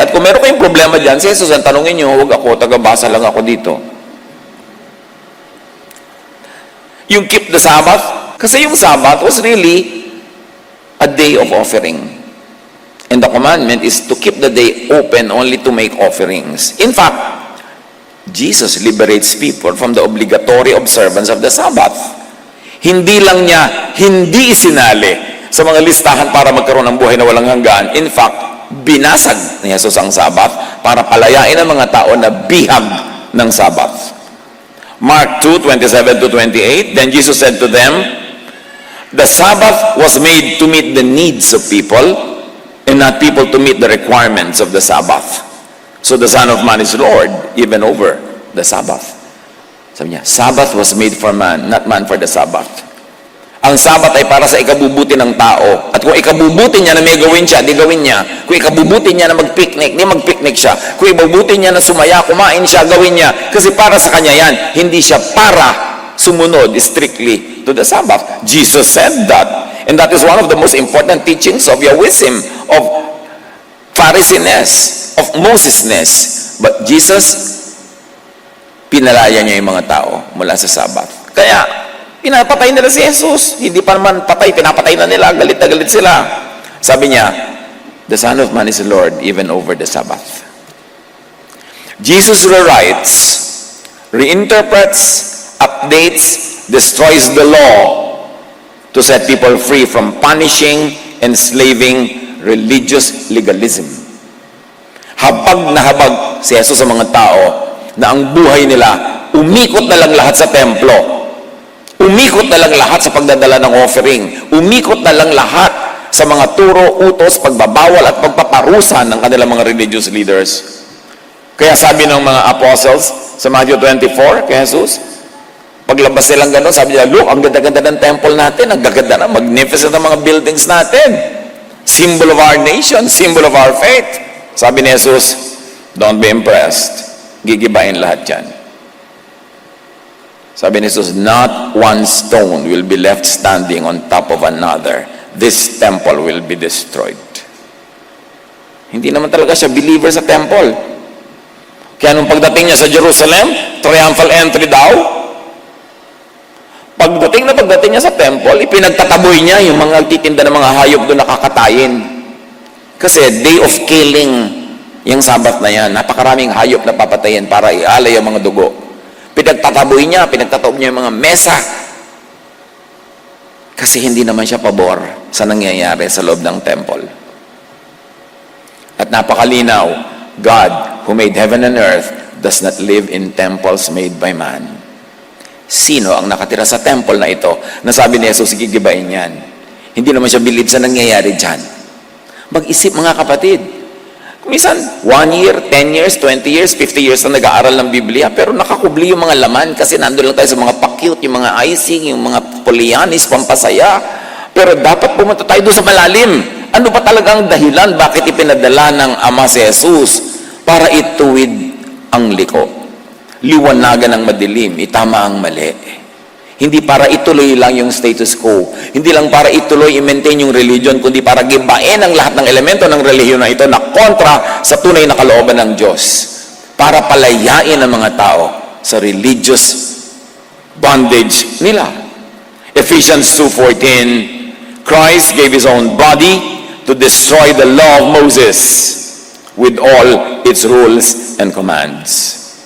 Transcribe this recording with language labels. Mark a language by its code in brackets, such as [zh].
[tl] At kung meron kayong problema dyan, si Jesus, ang tanongin niyo, huwag ako, tagabasa lang ako dito. [en] Yung keep the Sabbath, kasi yung Sabbath was really a day of offering. And the commandment is to keep the day open only to make offerings. In fact, Jesus liberates people from the obligatory observance of the Sabbath. [tl] Hindi lang niya, hindi isinali sa mga listahan para magkaroon ng buhay na walang hanggan. [en] In fact, [tl] binasag ni Jesus ang Sabbath para palayain ang mga tao na bihag ng Sabbath. [en] Mark 2:27-28, then Jesus said to them, the Sabbath was made to meet the needs of people and not people to meet the requirements of the Sabbath. So the Son of Man is Lord even over the Sabbath. [tl] Sabi niya, [en] Sabbath was made for man, not man for the Sabbath. [tl] Ang Sabbath ay para sa ikabubuti ng tao. At kung ikabubuti niya na may gawin siya, di gawin niya. Kung ikabubuti niya na mag-picnic, di mag-picnic siya. Kung ikabubuti niya na sumaya, kumain siya, gawin niya. Kasi para sa kanya yan, hindi siya para sumunod [en] strictly to the Sabbath. Jesus said that. And that is one of the most important teachings of Yahwism, of Pharisees-ness, of Moses-ness. [tl] But Jesus, pinalaya niya yung mga tao mula sa Sabbath. Kaya, pinapatay nila si Jesus. Hindi pa naman patay, pinapatay na nila. Galit na galit sila. Sabi niya, [en] the Son of Man is Lord even over the Sabbath. Jesus rewrites, reinterprets, updates, destroys the law to set people free from punishing, enslaving, religious legalism. [tl] Habag na habag si Jesus sa mga tao na ang buhay nila, umikot na lang lahat sa templo. Umikot na lang lahat sa pagdadala ng offering. Umikot na lang lahat sa mga turo, utos, pagbabawal at pagpaparusa ng kanilang mga religious leaders. Kaya sabi ng mga apostles sa Matthew 24 kay Jesus, paglabas nilang gano'n, sabi nila, [en] look, [tl] ang ganda-ganda ng temple natin, ang gaganda na, magnificent ng mga buildings natin. [en] Symbol of our nation, symbol of our faith. [tl] Sabi ni Jesus, [en] don't be impressed. [tl] Gigibain lahat yan. Sabi ni Jesus, [en] not one stone will be left standing on top of another. This temple will be destroyed. [tl] Hindi naman talaga siya believer sa temple. Kaya nung pagdating niya sa Jerusalem, triumphal entry daw, pagdating niya sa temple, ipinagtataboy niya yung mga titinda ng mga hayop doon nakakatayin. Kasi [en] day of killing [tl] Yung Sabat na yan, napakaraming hayop na papatayin para ialay ang mga dugo. Pinagtataboy niya, pinagtataob niya yung mga mesa. Kasi hindi naman siya pabor sa nangyayari sa loob ng temple. At napakalinaw, [en] God, who made heaven and earth, does not live in temples made by man. [tl] Sino ang nakatira sa temple na ito na sabi ni Jesus, gigibain yan? Hindi naman siya bilib sa nangyayari dyan. Mag-isip mga kapatid. Minsan, 1 year, 10 years, 20 years, 50 years na nag-aaral ng Biblia, pero nakakubli yung mga laman kasi nandun lang tayo sa mga pa-cute, yung mga icing, yung mga polyanis, pampasaya. Pero dapat pumunta tayo doon sa malalim. Ano ba talagang dahilan bakit ipinadala ng Ama si Jesus para ituwid ang liko? Liwanagan ang madilim, itama ang mali. Hindi para ituloy lang yung status quo. Hindi lang para ituloy, i-maintain yung religion, kundi para gibain ang lahat ng elemento ng relihiyon na ito na kontra sa tunay na kalooban ng Diyos. Para palayain ang mga tao sa [en] religious bondage [tl] nila. [en] Ephesians 2:14, Christ gave His own body to destroy the law of Moses with all its rules and commands.